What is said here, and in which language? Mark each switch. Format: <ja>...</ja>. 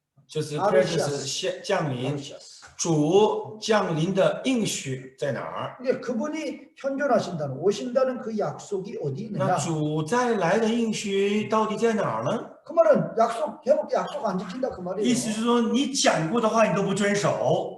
<zh>就是 presence 降临，主降临的应许在哪儿？</zh> <ko>이게 그분이 현존하신다는 오신다는 그 약속이 어디</ko> <zh>那</zh> <ko>있느냐?</ko> <zh>主再来的应许到底在哪儿呢？</zh> <ko>그 말은 약속 안 지킨다 그 말이에요.</ko> <zh>意思是说，你讲过的话你都不遵守，</zh>